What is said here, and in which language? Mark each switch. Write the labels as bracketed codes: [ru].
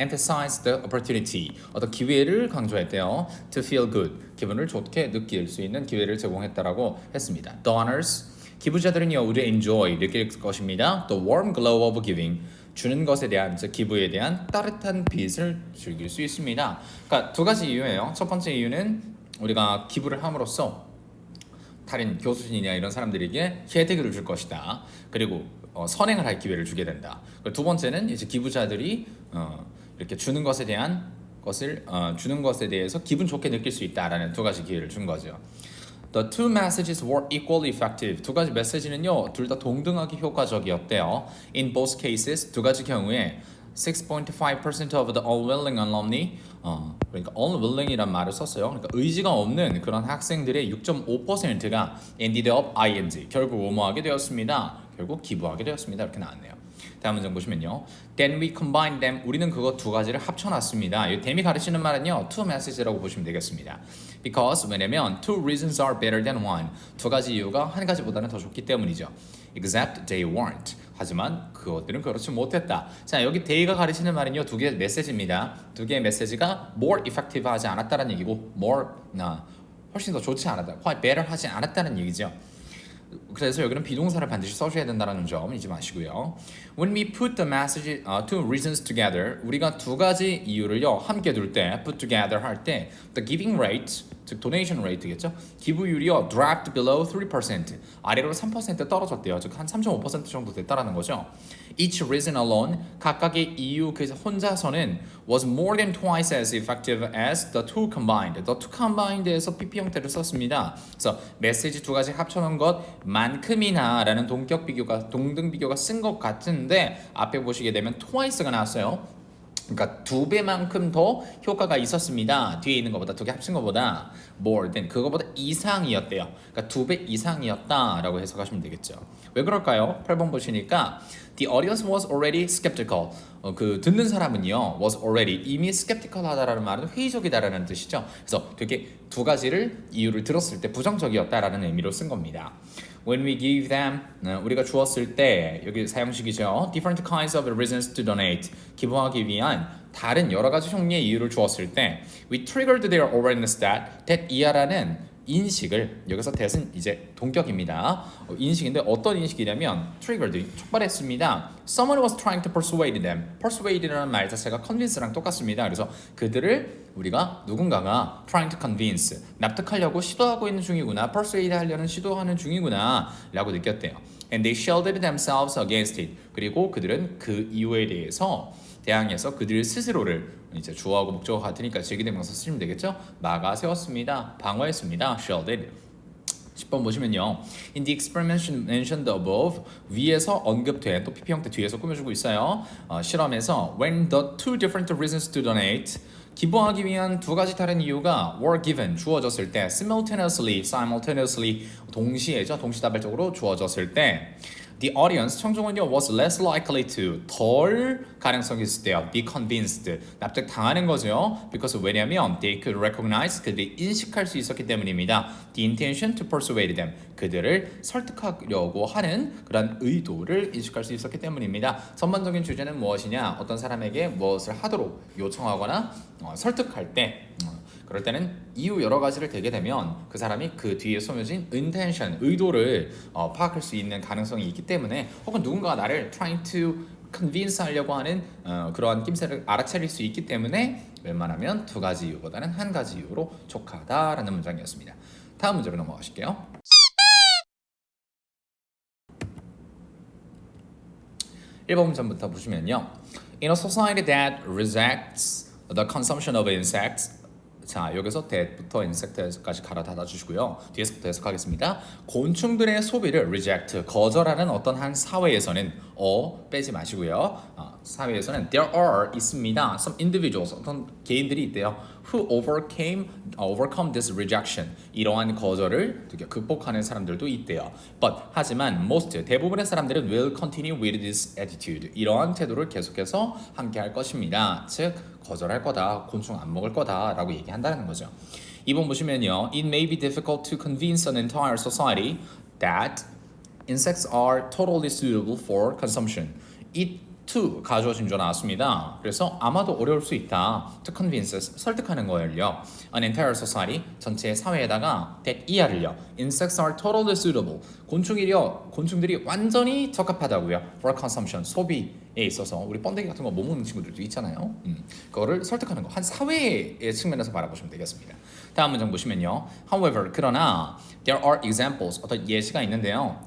[en] Emphasize the opportunity [ko] 어떤 기회를 강조했대요 [en] To feel good [ko] 기분을 좋게 느낄 수 있는 기회를 제공했다라고 했습니다 Donors 기부자들은요 [en] would enjoy [ko] 느낄 것입니다 [en] The warm glow of giving [ko] 주는 것에 대한 즉 기부에 대한 따뜻한 빛을 즐길 수 있습니다 그러니까 두 가지 이유예요 첫 번째 이유는 우리가 기부를 함으로써 다른 교수진이나 이런 사람들에게 혜택을 줄 것이다. 그리고 선행을 할 기회를 주게 된다. 두 번째는 이제 기부자들이 이렇게 주는 것에 대한 것을 주는 것에 대해서 기분 좋게 느낄 수 있다라는 두 가지 기회를 준 거죠. [en] The two messages were equally effective. [ko] 두 가지 메시지는요, 둘 다 동등하게 효과적이었대요. [en] In both cases, [ko] 두 가지 경우에 6.5% [en] of the unwilling alumni [ko] 그러니까 unwilling이란 말을 썼어요. 그러니까 의지가 없는 그런 학생들의 6.5%가 [en] ended up ing [ko] 결국 뭐뭐하게 되었습니다. 결국 기부하게 되었습니다. 이렇게 나왔네요. 다음 문장 보시면요. [en] Then we combined them. [ko] 우리는 그거 두 가지를 합쳐놨습니다. 이 them이 가르치는 말은요. two message라고 보시면 되겠습니다. [en] Because [ko] 왜냐면 [en] two reasons are better than one. [ko] 두 가지 이유가 한 가지보다는 더 좋기 때문이죠. [en] Except they weren't. [ko] 하지만 그것들은 그렇지 못했다. 자 여기 they가 가르치는 말은요. 두 개의 메시지입니다. 두 개의 메시지가 [en] more effective [ko] 하지 않았다는 얘기고 more 훨씬 더 좋지 않았다. [en] quite better [ko] 하지 않았다는 얘기죠. 그래서 여기는 비동사를 반드시 써줘야 된다는 점 잊지 마시고요. [en] When we put the message, two reasons together, [ko] 우리가 두 가지 이유를요 함께 둘 때, [en] put together [ko] 할 때, [en] the giving rate, [ko] 즉 [en] donation rate [ko] 겠죠? 기부율이요 [en] dropped below 3%, [ko] 아래로 3% 떨어졌대요. 즉 한 3.5% 정도 됐다라는 거죠. [en] Each reason alone, [ko] 각각의 이유 그 혼자서는 [en] was more than twice as effective as the two combined. The two combined [ko] 에서 PP 형태를 썼습니다. 그래서 메시지 두 가지 합쳐놓은 것만큼이나라는 동격 비교가 동등 비교가 쓴 것 같은데 앞에 보시게 되면 twice가 나왔어요. 그러니까 두 배만큼 더 효과가 있었습니다. 뒤에 있는 것보다 두 개 합친 것보다 [en] more than [ko] 그거보다 이상이었대요. 그러니까 두 배 이상이었다라고 해석하시면 되겠죠. 왜 그럴까요? 8번 보시니까 [en] the audience was already skeptical. [ko] 그 듣는 사람은요 was already 이미 skeptical하다라는 말은 회의적이다라는 뜻이죠. 그래서 되게 두 가지를 이유를 들었을 때 부정적이었다라는 의미로 쓴 겁니다. [en] When we give them [ko] 우리가 주었을 때 여기 사용식이죠. [en] Different kinds of reasons to donate [ko] 기부하기 위한 다른 여러 가지 종류의 이유를 주었을 때 [en] we triggered their awareness that [ko] 이하라는 인식을 여기서 that은 이제 동격입니다. 인식인데 어떤 인식이냐면 triggered 촉발했습니다. [en] Someone was trying to persuade them. [ko] persuade라는 말 자체가 convince랑 똑같습니다. 그래서 그들을 우리가 누군가가 [en] trying to convince [ko] 납득하려고 시도하고 있는 중이구나. persuade 하려는 시도하는 중이구나 라고 느꼈대요. [en] And they shielded themselves against it. [ko] 그리고 그들은 그 이유에 대해서 대항해서 그들 스스로를 이제 주어하고 목적어가 같으니까 제기대명사 쓰시면 되겠죠? 막아 세웠습니다. 방어했습니다. shielded. 10번 보시면요. [en] In the experiment mentioned above [ko] 위에서 언급된 또 PP 형태 뒤에서 꾸며주고 있어요. 실험에서 [en] when the two different reasons to donate [ko] 기부하기 위한 두 가지 다른 이유가 [en] were given [ko] 주어졌을 때 [en] simultaneously [ko] 동시에죠. 동시다발적으로 주어졌을 때 [en] the audience [ko] 청중은요 [en] was less likely to [ko] 덜 가능성이 있을 때요 [en] be convinced [ko] 납득당하는 거죠. because 왜냐면 [en] they could recognize [ko] 그들이 인식할 수 있었기 때문입니다. [en] the intention to persuade them [ko] 그들을 설득하려고 하는 그런 의도를 인식할 수 있었기 때문입니다. 전반적인 주제는 무엇이냐? 어떤 사람에게 무엇을 하도록 요청하거나 설득할 때 그럴 때는 이유 여러 가지를 대게 되면 그 사람이 그 뒤에 숨겨진 intention, 의도를 파악할 수 있는 가능성이 있기 때문에 혹은 누군가가 나를 [en] trying to convince [ko] 하려고 하는 그러한 낌새를 알아차릴 수 있기 때문에 웬만하면 두 가지 이유보다는 한 가지 이유로 족하다라는 문장이었습니다. 다음 문제로 넘어가실게요. 1번 문장부터 보시면요. [en] In a society that rejects the consumption of insects [ko] 자 여기서 that부터 insect까지 갈아닫아 주시고요. 뒤에서부터 해석하겠습니다. 곤충들의 소비를 reject 거절하는 어떤 한 사회에서는 빼지 마시고요. 사회에서는 [en] there are [ko] 있습니다. [en] some individuals [ko] 어떤 개인들이 있대요. [en] who overcome this rejection [ko] 이러한 거절을 극복하는 사람들도 있대요. but 하지만 most 대부분의 사람들은 [en] will continue with this attitude [ko] 이러한 태도를 계속해서 함께할 것입니다. 즉 거절할 거다, 곤충 안 먹을 거다라고 얘기한다는 거죠. 2번 보시면요, [en] it may be difficult to convince an entire society that insects are totally suitable for consumption. [ko] It to 가주어진 줄 나왔습니다. 그래서 아마도 어려울 수 있다. [en] To convince [ko] 설득하는 거예요. [en] An entire society [ko] 전체 사회에다가 that 이하를요. [en] Insects are totally suitable. [ko] 곤충들이 완전히 적합하다고요. [en] For consumption [ko] 소비에 있어서 우리 번데기 같은 거 못 먹는 친구들도 있잖아요. 그거를 설득하는 거 한 사회의 측면에서 바라보시면 되겠습니다. 다음 문장 보시면요. [en] However 그러나 there are examples [ko] 어떤 예시가 있는데요.